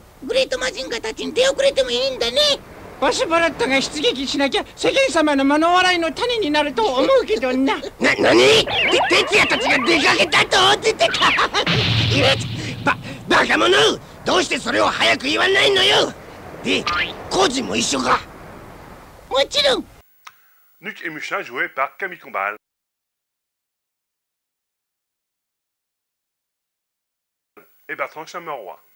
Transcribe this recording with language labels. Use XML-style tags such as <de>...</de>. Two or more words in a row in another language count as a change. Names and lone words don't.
<ja>グレートマジンガーたちに出遅れてもいいんだね。ボス・ボロットが出撃しなきゃ世間様の物笑いの種になると思うけどな。なに？哲也たちが出かけたと出てた。バカ者！どうしてそれを早く言わないのよ。で、コージも一緒か。もちろん。</ja> <fr>Nuke et Musha joués par Camille Combal. Et Bertrand Chameroy.</fr>